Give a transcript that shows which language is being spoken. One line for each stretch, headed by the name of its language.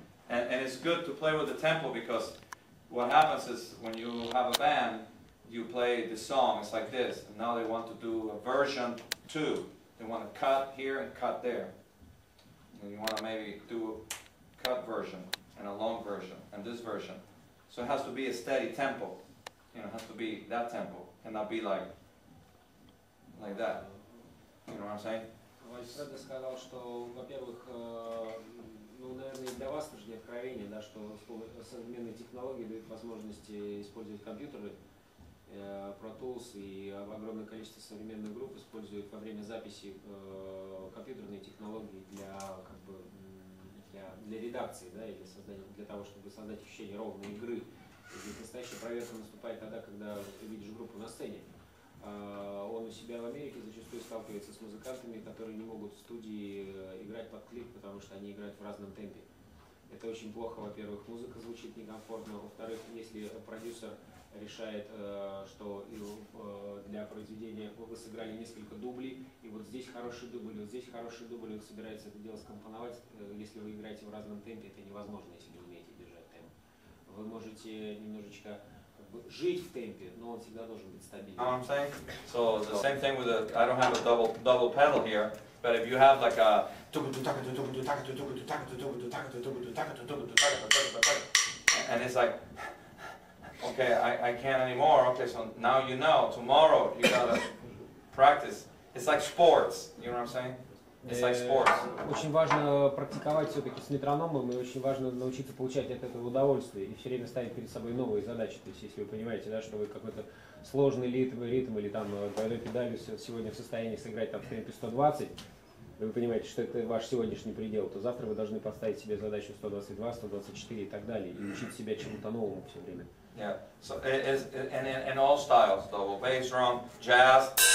English: And it's good to play with the tempo because what happens is when you have a band, you play the song, it's like this, and now they want to do a version 2. They want to cut here and cut there. And you want to maybe do a cut version and a long version and this version. So it has to be a steady tempo. You know, it has to be that tempo, cannot be like that. You know what I'm saying?
Russian: Walfredo сказал, что, во-первых, ну, наверное, для вас тоже не откровение, да, что современные технологии дают возможности использовать компьютеры, Pro Tools и огромное количество современных групп используют во время записи компьютерные технологии для, как бы, для редакции, да, или создания, для того, чтобы создать ощущение ровной игры. И настоящая проверка наступает тогда, когда ты видишь группу на сцене. Он у себя в Америке зачастую сталкивается с музыкантами, которые не могут в студии играть под клик, потому что они играют в разном темпе. Это очень плохо, во-первых, музыка звучит некомфортно, во-вторых, если продюсер решает, что для произведения вы сыграли несколько дублей, и вот здесь хороший дубль, вот здесь хороший дубль, он собирается это дело скомпоновать, если вы играете в разном темпе, это невозможно, если не умеете держать темп. Вы можете немножечко жить в темпе, но он всегда должен быть стабильным.
English: I'm saying? So the same thing with the, I don't have a double pedal here, but if you have like a and it's like, okay, I can't anymore, okay, so now you know, tomorrow you gotta practice. It's like sports, you know what I'm saying? It's like sports.
Russian: Очень важно практиковать все-таки с метрономом, и очень важно научиться получать от этого удовольствие и все время ставить перед собой новые задачи. То есть, если вы понимаете, да, что вы какой-то сложный ритм или там двойной педалью сегодня в состоянии сыграть там в темпе 120, и вы понимаете, что это ваш сегодняшний предел, то завтра вы должны поставить себе задачу 122, 124 и так далее, и учить себя чему-то новому все время.
English: Yeah. So it's in all styles, though, bass drum, jazz.